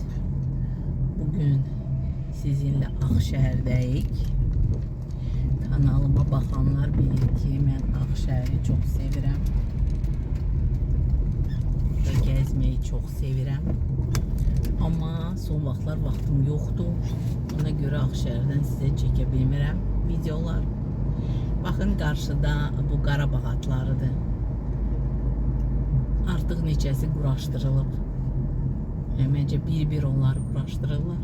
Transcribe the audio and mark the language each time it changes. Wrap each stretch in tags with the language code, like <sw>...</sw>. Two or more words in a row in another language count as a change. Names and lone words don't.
<tr>Bugün sizinle Akşehir'deyik. Kanalıma bakanlar bilir ki ben Akşehir'i çok sevirəm. Burada gezmeyi çok sevirəm.</tr> <az>Ama son vaxtlar vaxtım yoxdur. Ona göre Akşehir'den size çəkə bilmirəm videolar.</az> <tr>Bakın karşıda bu Qarabağ atlarıdır.</tr> <az>Artıq neçəsi quraşdırılıb. Məncə bir onları quraşdırırlar.</az>